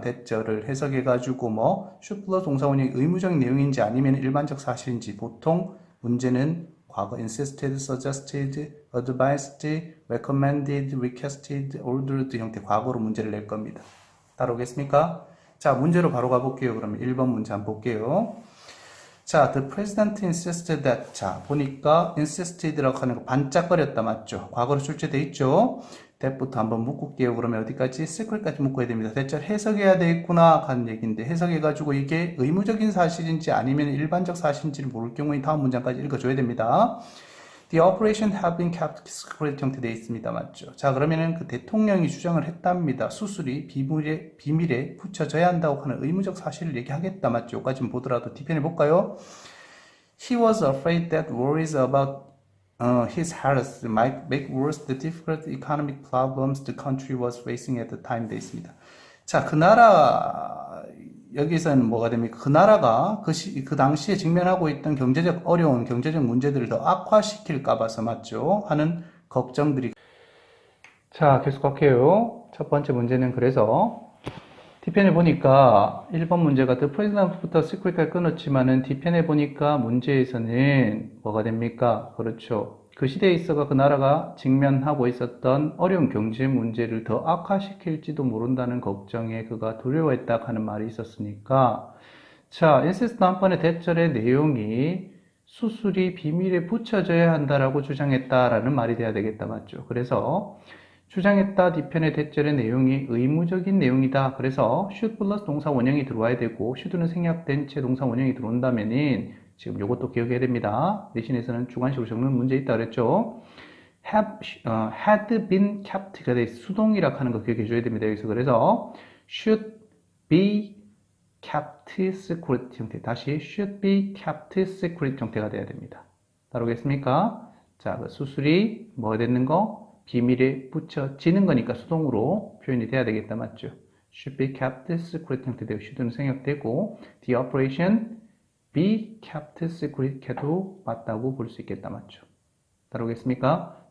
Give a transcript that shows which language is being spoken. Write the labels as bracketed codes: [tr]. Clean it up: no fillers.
[ko] 대절을 해석해가지고 뭐 should 플러스 동사 원형이 의무적 내용인지 아니면 일반적 사실인지, 보통 문제는 과거 insisted, suggested, advised, recommended, requested, ordered 형태 과거로 문제를 낼 겁니다. 따라오겠습니까? 자, 문제로 바로 가볼게요. 그러면 1번 문제 한번 볼게요. [en] 자, the president insisted that. [ko] 자, 보니까 insisted라고 하는 거 반짝거렸다 맞죠? 과거로 출제돼 있죠? that부터 한번 묶을게요. 그러면 어디까지? secret까지 묶어야 됩니다. 대절 해석해야 되겠구나 하는 얘기인데, 해석해가지고 이게 의무적인 사실인지 아니면 일반적 사실인지를 모를 경우에 다음 문장까지 읽어줘야 됩니다. [en] The operation have been kept secret [ko] 형태되어 있습니다. 맞죠? 자, 그러면은 그 대통령이 주장을 했답니다. 수술이 비밀에 붙여져야 한다고 하는 의무적 사실을 얘기하겠다. 맞죠? 여기까지 보더라도 뒤편에 볼까요? [en] He was afraid that worries about his health might make worse the difficult economic problems the country was facing at the time [ko] 돼 있습니다. 자, 그 나라, 여기서는 뭐가 됩니까? 그 나라가 그 당시에 직면하고 있던 경제적 어려운 경제적 문제들을 더 악화시킬까 봐서 맞죠? 하는 걱정들이. 자, 계속할게요. 첫 번째 문제는 그래서 D편에 보니까 1번 문제가 The President부터 Secret까지 끊었지만은 D편에 보니까 문제에서는 뭐가 됩니까? 그렇죠. 그 시대에 있어가 그 나라가 직면하고 있었던 어려운 경제 문제를 더 악화시킬지도 모른다는 걱정에 그가 두려워했다 하는 말이 있었으니까, 자, insist 다음번에 대절의 내용이 수술이 비밀에 붙여져야 한다라고 주장했다라는 말이 돼야 되겠다 맞죠? 그래서 주장했다 D편의 대절의 내용이 의무적인 내용이다. 그래서 should 플러스 동사 원형이 들어와야 되고, should는 생략된 채 동사 원형이 들어온다면은 지금 요것도 기억해야 됩니다. 내신에서는 주관식으로 적는 문제 있다 그랬죠. [en] had been kept [ko] 가 돼 수동이라 하는 거 기억해 줘야 됩니다. 여기서 그래서 [en] should be kept secret [ko] 형태, 다시 should be kept secret 형태가 돼야 됩니다. 따르겠습니까? 자, 그 수술이 뭐가 됐는 거? 비밀에 붙여지는 거니까 수동으로 표현이 돼야 되겠다 맞죠? [en] should be kept secret [ko] 형태 되고 should는 생략되고 [en] the operation be kept secret [ko] 해도 맞다고 볼 수 있겠다 맞죠? 따라오겠습니까?